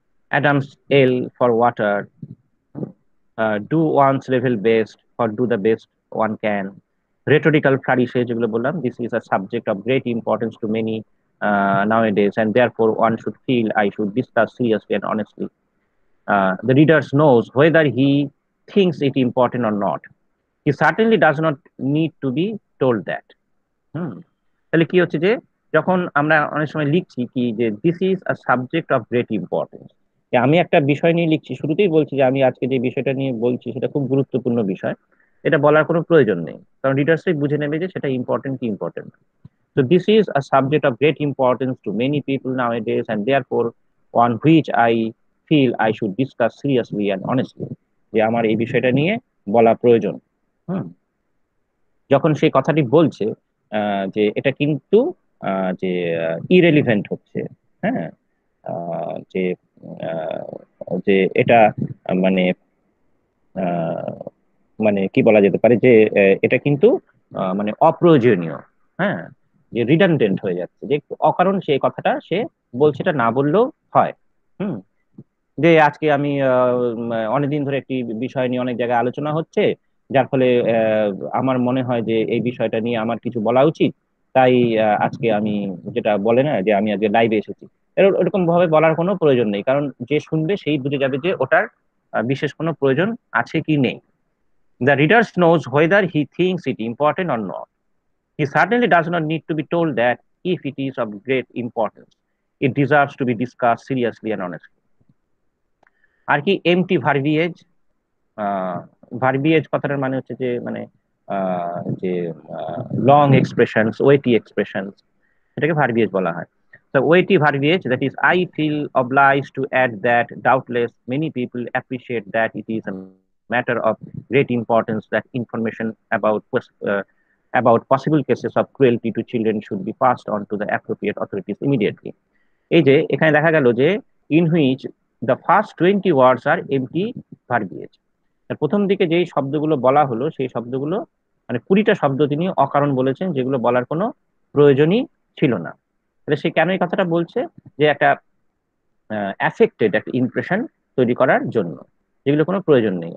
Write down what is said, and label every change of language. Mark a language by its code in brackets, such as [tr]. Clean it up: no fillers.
[en] Adam's ale for water, do one's level best for do the best one can. Rhetorical ফ্লারিশে [bn] যেগুলো বললাম, [en] This is a subject of great importance to many nowadays, and therefore one should feel I should discuss seriously and honestly. The reader knows whether he thinks it important or not. He certainly does not need to be told that. হুম। [bn] তাহলে কি হচ্ছে যে যখন আমরা অনেক সময় লিখছি কি যে [en] this is a subject of great importance, [bn] আমি একটা বিষয় নিয়ে লিখছি, শুরুতেই বলছি যে আমি আজকে যে বিষয়টা নিয়ে বলছি সেটা খুব গুরুত্বপূর্ণ বিষয়, এটা বলার কোনো প্রয়োজন নেই, কারণ রিডার্সই বুঝে নেবে যে সেটা ইম্পর্টেন্ট কি important. [en] So this is a subject of great importance to many people nowadays, and therefore on which I feel I should discuss seriously and honestly. [bn] যে আমার এই বিষয়টা নিয়ে বলা প্রয়োজন। হুম, যখন সেই কথাটি বলছে যে এটা কিন্তু যে ইরেলিভেন্ট হচ্ছে, হ্যাঁ, যে যে এটা মানে মানে কি বলা যেতে পারে যে এটা কিন্তু মানে অপ্রয়োজনীয়, হ্যাঁ, যে রিডান্ডেন্ট হয়ে যাচ্ছে, যে অকারণ সে কথাটা সে বলছে, এটা না বললেও হয়। হুম, যে আজকে আমি অনেকদিন ধরে একটি বিষয় নিয়ে অনেক জায়গায় আলোচনা হচ্ছে, যার ফলে আমার মনে হয় যে এই বিষয়টা নিয়ে আমার কিছু বলা উচিত। তাই আজকে আমি, যেটা বলে না যে আমি আজকে লাইভে এসেছি, এরকম ভাবে বলার কোনো প্রয়োজন নেই, কারণ যে শুনবে সেই বুঝে যাবে যে ওটার বিশেষ কোনো প্রয়োজন আছে কি নেই। [en] The reader knows whether he thinks it important or not. He certainly does not need to be told that if it is of great importance, it deserves to be discussed seriously and honestly. [bn] আর কি MT ভার্বিয়েজ, ভার্বিয়েজ কথাটার মানে হচ্ছে যে মানে যে long expressions, ওয়েটি expressions, এটাকে ভার্বিয়েজ বলা হয়। [en] So weighty verbiage, that is, I feel obliged to add that doubtless many people appreciate that it is a matter of great importance that information about possible cases of cruelty to children should be passed on to the appropriate authorities immediately. [bn] এই যে এখানে দেখা গেল যে [en] in which the first 20 words are empty verbiage, [bn] প্রথম দিকে যেই শব্দগুলো বলা হলো সেই শব্দগুলো মানে 20টা শব্দ তিনি অকারণ বলেছেন, যেগুলো বলার কোনো প্রয়োজনই ছিল না। তাহলে সে কেন এই কথাটা বলছে? যে একটা অ্যাফেক্টেড একটা ইমপ্রেশন তৈরি করার জন্য, যেগুলো কোনো প্রয়োজন নেই।